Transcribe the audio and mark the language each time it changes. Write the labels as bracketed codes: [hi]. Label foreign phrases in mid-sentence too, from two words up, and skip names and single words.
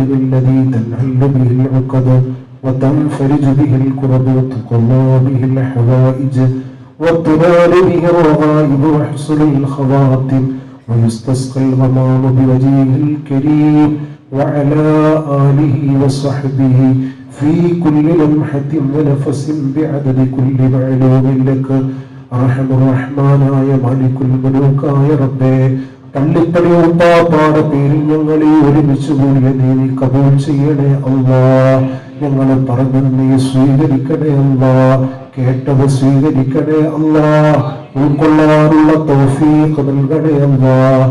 [ar] الذي تنحل به العقد وتنفرج به الكرب وتقضى به الحوائج وتنال به الرغائب ويحصل الخواتم ويستسقى الغمام بوجهه الكريم وعلى آله وصحبه في كل لمحة ونفس بعدد كل معلوم لك. أرحم الرحمن يا مالك الملوك يا ربي [ml] പള്ളിപ്പടി ഉപ്പാപ്പാടെ പേരിൽ ഞങ്ങളെ ഒരുമിച്ച് കൂടിയ നീ കബൂൽ ചെയ്യണേ അല്ലാ. ഞങ്ങളെ പറഞ്ഞു നീ സ്വീകരിക്കണേ അല്ലാ, കേട്ടത് സ്വീകരിക്കണേ അല്ലാ, ഉൾക്കൊള്ളാനുള്ള തൗഫീഖ് നൽകണേ അല്ലാ.